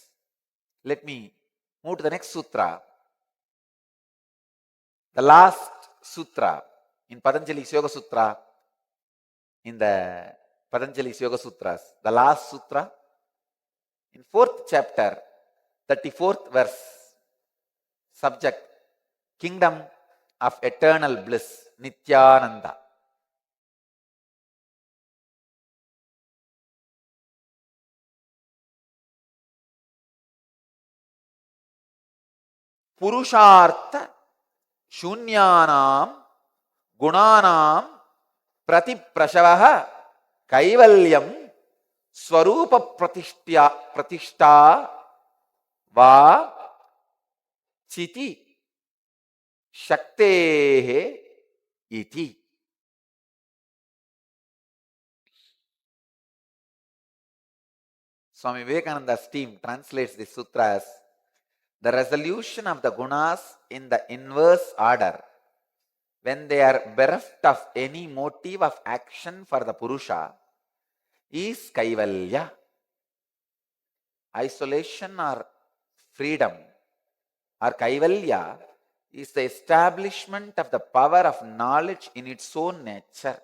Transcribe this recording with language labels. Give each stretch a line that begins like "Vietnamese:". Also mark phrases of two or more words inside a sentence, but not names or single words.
English: Let me move to the next sutra. The last sutra in Patanjali's Yoga Sutra, in the Patanjali's Yoga Sutras, the last sutra, in 4th chapter, 34th verse, subject, Kingdom of Eternal Bliss, Nithyananda.
Sanskrit: पुरुषार्थ शून्यानां गुणानां प्रतिप्रसवः कैवल्यं स्वरूप प्रतिष्ठा वा चिति शक्तेः इति.
English: Swami Vivekananda's team translates this sutra as the resolution of the gunas in the inverse order when they are bereft of any motive of action for the Purusha is Kaivalya. Isolation or freedom or Kaivalya is the establishment of the power of knowledge in its own nature.